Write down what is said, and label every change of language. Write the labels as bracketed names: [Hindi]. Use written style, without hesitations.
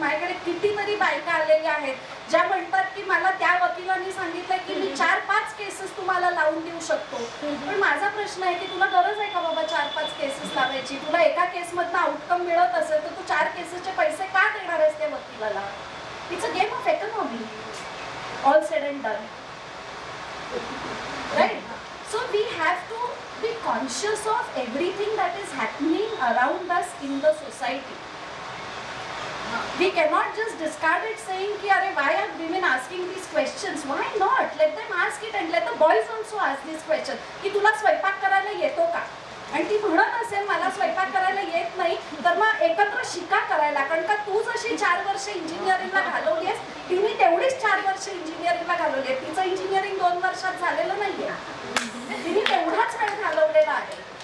[Marathi] माझ्याकडे कितीतरी बायका आलेल्या आहेत ज्या म्हणतात की मला त्या वकिलांनी सांगितलं की मी 4-5 केसेस तुम्हाला लावून देऊ शकतो. पण माझा प्रश्न आहे की तुला गरज आहे का बाबा 4-5 केसेस लावायची? तुला एका केसमधनं आउटकम मिळत असेल तर तू 4 केसेसचे पैसे का देणार आहेस त्या वकिलाला? [English] It's a game of economy, all said and done, right? So we have to be conscious of everything that is happening around us in the society. We cannot just discard it saying [Marathi] ki are [English] why are women asking these questions? Why not? Let them ask it and let the boys also ask these questions. [Marathi] की तुला स्वयंपाक करायला येतो का? आणि ती म्हणत असेल मला स्वयंपाक करायला येत नाही तर मग एकत्र शिका करायला. कारण का तू जशी 4 वर्ष इंजिनिअरिंगला घालवली आहेस तिने तेवढीच 4 वर्ष इंजिनिअरिंगला घालवली आहे. तिचं इंजिनिअरिंग 2 वर्षात झालेलं नाहीये, तिने तेवढाच वेळ घालवलेला आहे.